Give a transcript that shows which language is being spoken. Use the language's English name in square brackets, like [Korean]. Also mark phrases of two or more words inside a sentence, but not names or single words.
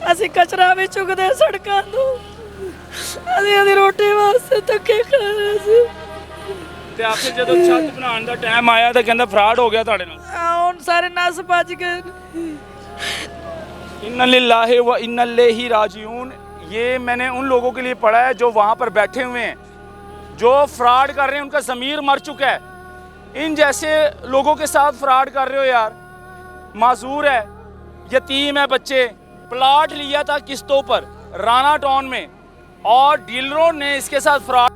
[Punjabi] ਅਸੀਂ ਕਚਰਾ ਵੀ ਚੁੱਕਦੇ ਸੜਕਾਂ ਤੋਂ। ਅਸੀਂ ਰੋਟੀ ਵਾਸਤੇ ਧੱਕੇ ਖਾ ਰਹੇ ਸੀ। ਤੇ ਆਖਿਰ ਜਦੋਂ ਛੱਤ ਬਣਾਉਣ ਦਾ ਟਾਈਮ ਆਇਆ ਤਾਂ ਕਹਿੰਦਾ ਫਰਾਡ ਹੋ ਗਿਆ ਤੁਹਾਡੇ ਨਾਲ। ਹੁਣ ਸਾਰੇ ਨਸ ਭੱਜ ਗਏ। [Arabic] إنا لله وإنا إليه راجعون, [Urdu] یہ میں نے ان لوگوں کے لیے پڑھا ہے جو وہاں پر بیٹھے ہوئے ہیں، جو فراڈ کر رہے ہیں، ان کا ضمیر مر چکا ہے. ان جیسے لوگوں کے ساتھ فراڈ کر رہے ہو یار۔ معذور ہے، یتیم ہے بچے، پلاٹ لیا تھا قسطوں پر رانا ٹاؤن میں اور ڈیلروں نے اس کے ساتھ فراڈ.